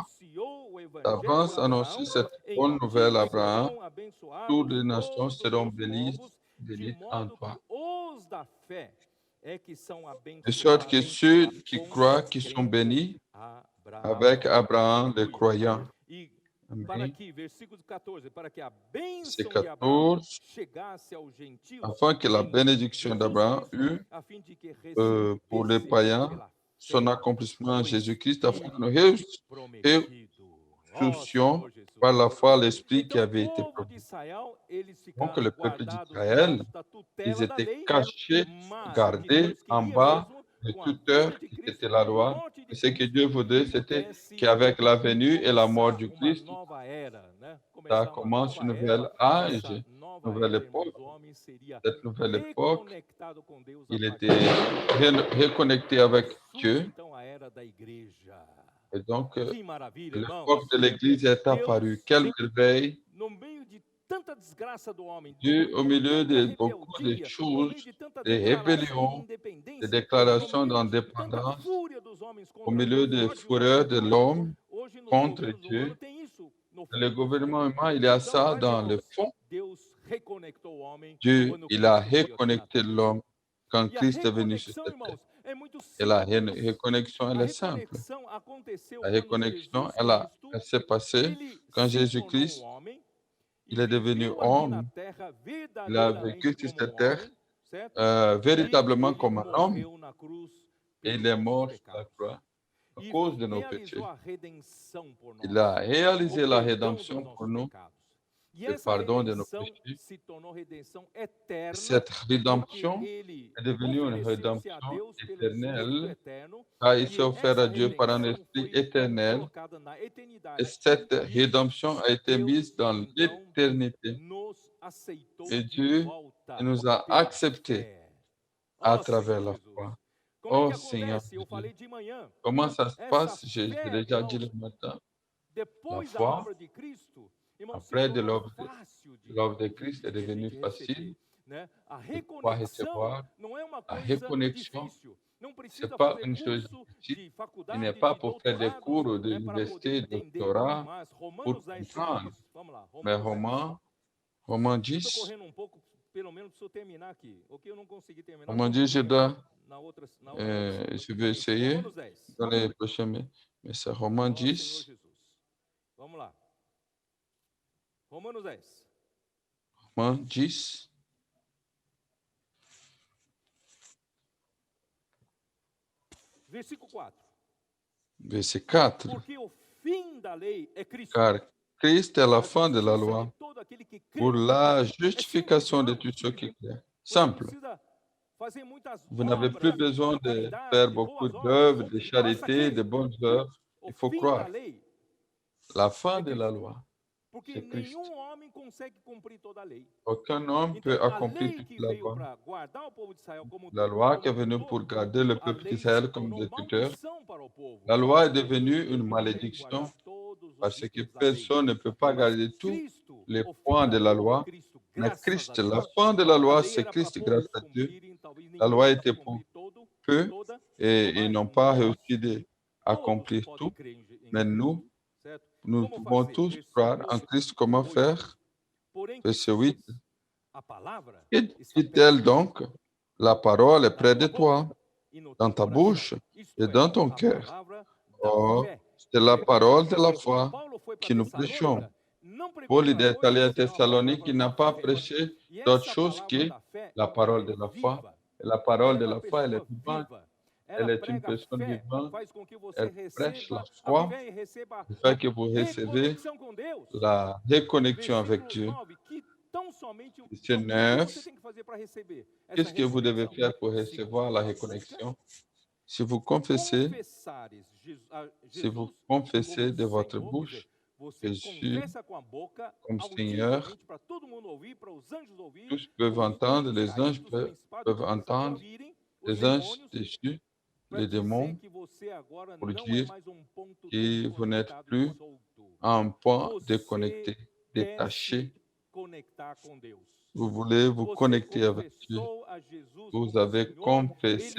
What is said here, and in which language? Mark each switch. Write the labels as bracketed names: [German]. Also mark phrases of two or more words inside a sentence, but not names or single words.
[French] D'avance annoncer cette bonne nouvelle à Abraham, toutes les nations seront bénies en toi. De sorte que ceux qui croient qui sont bénis avec Abraham, les croyants. [Portuguese] para Amém. que, versículo 14, para que a [French] C'est [Portuguese] bênção de Abraão 14. chegasse aos gentios, [French] Afin que la [Portuguese] em [French] bénédiction [Portuguese] Jesus [French] d'Abraham [Portuguese] Cristo, [French] eût [Portuguese] a fim de que [French] pour les [Portuguese] recebessem [French] païens [Portuguese] pela [French] son [Portuguese] fé [French] accomplissement en [Portuguese] o [French] Jésus-Christ, afin que nous [Portuguese] Espírito prometido. Ó [French] reçussions [Portuguese] Senhor Jesus. [French] par la foi l'Esprit qui [Portuguese] Então, o [French] avait été [Portuguese] povo de [French] promis. [Portuguese] Israel, eles [French] Donc, [Portuguese] ficaram [French] le peuple [Portuguese] guardados [French] d'Israël, [Portuguese] debaixo da [French] ils [Portuguese] tutela da [French] étaient [Portuguese] lei, [French] cachés, [Portuguese] mas o que [French] gardés [Portuguese] Deus [French] en [Portuguese] queria [French] bas [Portuguese] mesmo, [French] de [Portuguese] com a [French] toute heure [Portuguese] vinda de [French] qui [Portuguese] Cristo, [French] était la [Portuguese] com a [French] loi. [Portuguese] morte de [French] Et ce que [Portuguese] Cristo, [French] Dieu voulait, [Portuguese] que [French] c'était [Portuguese] pudesse [French] qu'avec la venue et la mort [Portuguese] começar [French] du [Portuguese] uma [French] Christ, [Portuguese] nova era, né? [French] ça [Portuguese] Começar uma [French] commence une [Portuguese] nova era. [French] nouvelle âge, [Portuguese] Essa [French] une [Portuguese] nova [French] nouvelle [Portuguese] era, [French] époque. [Portuguese] irmãos, o homem seria [French] Cette nouvelle époque, [Portuguese] reconectado com Deus a [French] il [Portuguese] partir [French] était reconnecté avec [Portuguese] surge [French] Dieu. [Portuguese] então a era da igreja. [French] Et donc, [Portuguese] Que maravilha, irmãos. [French] l'époque de l'Église est apparue. Quel réveil! [Portuguese] No meio de tanta desgraça do homem, [French] Dieu, au milieu [Portuguese] tanta [French] de beaucoup de [Portuguese] rebeldia, no [French] choses, [Portuguese] meio de tanta [French] des [Portuguese] declaração de [French] rébellions, des [Portuguese] independência, [French] déclarations [Portuguese] no meio de tanta [French] d'indépendance, [Portuguese] fúria dos homens [French] au [Portuguese] contra [French] milieu [Portuguese] Deus, [French] des [Portuguese] ódio [French] fureurs de [Portuguese] contra Deus, [French] l'homme [Portuguese] hoje nos [French] contre [Portuguese] governos [French] Dieu, [Portuguese] humanos tem isso no fundo. [French] le gouvernement humain, il y a [Portuguese] Então, [French] ça [Portuguese] mas, [French] dans le [Portuguese] irmãos, [French] fond. [Portuguese] Deus reconectou o homem [French] Dieu, [Portuguese] quando [French] il a [Portuguese] Cristo veio aqui na [French] reconnecté [Portuguese] terra. [French] l'homme quand [Portuguese] E a [French] Christ est venu sur [Portuguese] reconexão, [French] cette terre. [Portuguese] irmãos, é muito [French] Et la [Portuguese] simples. [French] reconnexion, elle [Portuguese] A [French] est simple. [Portuguese] reconexão aconteceu [French] La [Portuguese] quando [French] reconnexion, [Portuguese] Jesus Cristo, [French] elle s'est passée [Portuguese] ele [French] quand [Portuguese] se tornou [French] Jésus-Christ, [Portuguese] homem e [French] il est devenu [Portuguese] viveu aqui na [French] homme. [Portuguese] terra [French] Il a vécu [Portuguese] verdadeiramente [French] sur [Portuguese] como [French] cette terre [Portuguese] homem, certo? [French] véritablement [Portuguese] E ele [French] comme un homme. [Portuguese] morreu na cruz [French] Et [Portuguese] pelos [French] il est [Portuguese] nossos [French] mort sur la [Portuguese] pecados. [French] croix à [Portuguese] E [French] cause de nos [Portuguese] realizou [French] péchés. [Portuguese] a redenção por nós, [French] Il a [Portuguese] o [French] réalisé la [Portuguese] perdão dos [French] rédemption pour [Portuguese] nossos [French] nous, [Portuguese] pecados. E [French] le [Portuguese] essa [French] pardon de nos [Portuguese] redenção [French] péchés. [Portuguese] se tornou redenção eterna, [French] Cette [Portuguese] porque [French] rédemption [Portuguese] ele [French] est devenue une [Portuguese] ofereceu-se a [French] rédemption [Portuguese] Deus pelo Espírito [French] éternelle, [Portuguese] eterno, [French] car il s'est [Portuguese] e [French] offert à [Portuguese] essa [French] Dieu par un [Portuguese] redenção [French] esprit [Portuguese] foi [French] éternel, [Portuguese] colocada na [French] et [Portuguese] eternidade. [French] cette [Portuguese] E [French] rédemption a été mise [Portuguese] Deus, [French] dans [Portuguese] então, [French] l'éternité. [Portuguese] nos aceitou [French] Et [Portuguese] de [French] Dieu [Portuguese] volta [French] nous a [Portuguese] pela [French] acceptés [Portuguese] fé. [French] à [Portuguese] Ó [French] travers [Portuguese] Senhor [French] la [Portuguese] Jesus. [French] foi. [Portuguese] Como é [French] Oh [Portuguese] que [French] Seigneur [Portuguese] acontece? Eu [French] Jésus, [Portuguese] falei de manhã. [French] comment ça se [Portuguese] Essa [French] passe? J'ai [Portuguese] fé, [French] déjà dit [Portuguese] irmãos, [French] le matin. [Portuguese] depois da [French] foi, [Portuguese] obra de Cristo, irmãos, se [French] après de [Portuguese] tornou [French] l'œuvre [Portuguese] fácil [French] de Christ est [Portuguese] de [French] devenu [Portuguese] gente [French] facile [Portuguese] receber, né? A [French] de pouvoir [Portuguese] reconexão [French] recevoir. [Portuguese] não é uma [French] La [Portuguese] coisa [French] reconnexion, [Portuguese] difícil. Não [French] ce [Portuguese] precisa [French] n'est pas [Portuguese] fazer [French] une chose [Portuguese] curso [French] difficile. [Portuguese] de [French] Il n'est [Portuguese] faculdade, [French] pas [Portuguese] de [French] pour faire des [Portuguese] doutorados, [French] cours [Portuguese] né, para poder [French] d'université, de [Portuguese] entender. [French] doctorat, [Portuguese] Mas [French] pour [Portuguese] Romanos 10 ensina [French] comprendre. [Portuguese] isso. Vamos lá, [French] Mais [Portuguese] Romanos 10. [French] Romains [Portuguese] Eu estou [French] 10, [Portuguese] correndo um pouco, pelo menos preciso terminar aqui. O que eu não consegui terminar, [French] Romains [Portuguese] vamos [French] 10, je [Portuguese] terminar dois, na outra [French] je vais essayer [Portuguese] Romanos 10. [French] dans les prochains mais c'est Romains [Portuguese] Ó Senhor [French] 10, [Portuguese] Jesus. Vamos lá. Romanos 10. [French] Romains 10, [Portuguese] Versículo 4. [French] verset 4. [Portuguese] Porque o fim da lei é Cristo. [French] Car Christ est la fin de la loi [Portuguese] Todo aquele que crê [French] pour [Portuguese] no [French] la [Portuguese] Filho. [French] justification de tous ceux qui croient. Simple. [Portuguese] Precisa fazer muitas [French] Vous n'avez [Portuguese] obras, [French] plus besoin de [Portuguese] caridade, [French] faire beaucoup [Portuguese] boas obras. [French] d'œuvres, de [Portuguese] Basta [French] charité, de [Portuguese] crer. [French] bonnes œuvres. [Portuguese] O [French] Il faut [Portuguese] fim [French] croire. [Portuguese] da lei, [French] La fin de la loi, [Portuguese] porque [French] c'est Christ. [Portuguese] nenhum homem consegue cumprir toda a lei. [French] Aucun homme [Portuguese] Então, [French] peut [Portuguese] a [French] accomplir [Portuguese] lei [French] toute [Portuguese] que [French] la [Portuguese] veio [French] loi. [Portuguese] para guardar o povo de Israel como [French] La loi qui est venue pour garder le [Portuguese] a [French] peuple [Portuguese] lei [French] d'Israël [Portuguese] se [French] comme [Portuguese] tornou [French] exécuteur. [Portuguese] maldição para o povo. [French] La loi est [Portuguese] Porque [French] devenue [Portuguese] ninguém [French] une [Portuguese] consegue [French] malédiction [Portuguese] guardar todos os [French] parce que [Portuguese] ritos da lei. [French] personne ne peut pas [Portuguese] Mas [French] garder tous [Portuguese] Cristo, [French] les [Portuguese] o fim [French] points [Portuguese] da [French] de la [Portuguese] lei é [French] loi. [Portuguese] Cristo, [French] Mais [Portuguese] graças a [French] Christ, [Portuguese] Deus. [French] la fin de la [Portuguese] A [French] loi, [Portuguese] lei [French] c'est [Portuguese] era para [French] Christ grâce [Portuguese] poucos [French] à Dieu. [Portuguese] cumprirem, talvez [French] La [Portuguese] ninguém [French] loi [Portuguese] possa [French] était pour [Portuguese] cumprir [French] peu [Portuguese] toda, [French] et ils [Portuguese] mas [French] n'ont pas [Portuguese] nós [French] réussi d'accomplir [Portuguese] todos [French] tout. [Portuguese] podem crer em [French] Mais [Portuguese] Jesus, [French] nous, [Portuguese] certo? [French] nous [Portuguese] Como [French] pouvons [Portuguese] fazer? [French] tous croire en Christ. Comment [Portuguese] 8. [French] faire? [Portuguese] Porém, [French] Verset 8. [Portuguese] a palavra [French] Que [Portuguese] está [French] dit-elle [Portuguese] perto, [French] donc? La parole est [Portuguese] na [French] près de [Portuguese] tua [French] toi, [Portuguese] boca e no [French] dans [Portuguese] teu [French] ta [Portuguese] coração. [French] bouche [Portuguese] Isto [French] et [Portuguese] é, [French] dans ton [Portuguese] a [French] cœur. [Portuguese] palavra da [French] Oh, [Portuguese] fé. [French] c'est la parole de la [Portuguese] Quando [French] foi [Portuguese] Paulo foi para [French] que nous prêchons. [Portuguese] Tessalônica, não pregou [French] Paul [Portuguese] outra [French] est allé [Portuguese] coisa [French] à [Portuguese] senão a [French] Thessalonique, il [Portuguese] palavra [French] n'a [Portuguese] da [French] pas [Portuguese] fé. [French] prêché [Portuguese] E [French] d'autre [Portuguese] essa [French] chose [Portuguese] palavra [French] que [Portuguese] da fé, [French] la [Portuguese] irmãos, [French] parole [Portuguese] ela [French] de [Portuguese] é [French] la foi. [Portuguese] viva. [French] Et la [Portuguese] Ela [French] parole [Portuguese] é [French] de [Portuguese] uma [French] la foi, elle est [Portuguese] pessoa [French] vivante. [Portuguese] viva. [French] Elle [Portuguese] Ela [French] est une [Portuguese] prega [French] personne [Portuguese] fé, [French] vivante. [Portuguese] faz com que você [French] Elle prêche la [Portuguese] receba a [French] foi, [Portuguese] fé e receba [French] elle fait [Portuguese] a [French] que vous recevez [Portuguese] reconexão com Deus. [French] la reconnexion avec [Portuguese] Versículo [French] Dieu. [Portuguese] 9, que tão somente o [French] Verset [Portuguese] que [French] 9. [Portuguese] você tem que fazer para receber essa [French] Qu'est-ce que vous devez [Portuguese] ressurreição? [French] faire pour [Portuguese] Se [French] recevoir la [Portuguese] com a [French] reconnexion? [Portuguese] boca [French] Si vous confessez, [Portuguese] confessares [French] si vous [Portuguese] Jesus [French] confessez de [Portuguese] como [French] votre [Portuguese] Senhor, [French] bouche [Portuguese] você [French] Jésus [Portuguese] confessa com a boca [French] comme Seigneur, [Portuguese] audivelmente para todo mundo ouvir, para os anjos ouvirem, [French] tous peuvent [Portuguese] os [French] entendre, [Portuguese] espíritos [French] les anges [Portuguese] caídos, os [French] peuvent [Portuguese] principados e potestades [French] entendre, [Portuguese] ouvirem, os [French] les anges [Portuguese] demônios, [French] déchus, [Portuguese] para [French] les [Portuguese] dizer [French] démons, [Portuguese] que você agora [French] pour [Portuguese] não é [French] dire [Portuguese] mais um ponto [French] que vous n'êtes [Portuguese] desconectado [French] plus [Portuguese] e solto. [French] à un point [Portuguese] Você [French] déconnecté, [Portuguese] quer [French] détaché. [Portuguese] se conectar com Deus. [French] Vous voulez vous [Portuguese] Você [French] connecter avec Dieu. [Portuguese] confessou a Jesus [French] Vous [Portuguese] como [French] avez [Portuguese] Senhor, [French] confessé